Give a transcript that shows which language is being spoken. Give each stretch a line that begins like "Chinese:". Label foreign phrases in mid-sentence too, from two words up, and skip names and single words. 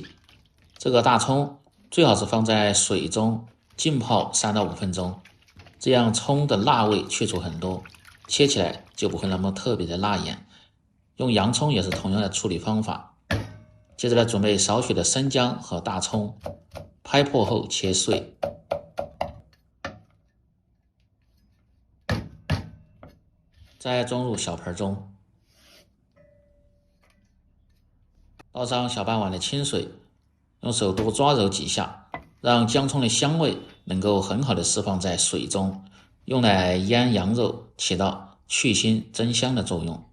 Chinese: 這個大蔥最好是放在水中浸泡3到5分鐘，這樣蔥的辣味去除很多，切起來就不會那麼特別的辣眼。用洋蔥也是同樣的處理方法。接着來準備少許的生薑和大蔥，拍破後切碎。再裝入小盆中，倒上小半碗的清水，用手多抓揉幾下，讓薑蔥的香味能夠很好的釋放在水中，用來醃羊肉，起到去腥增香的作用。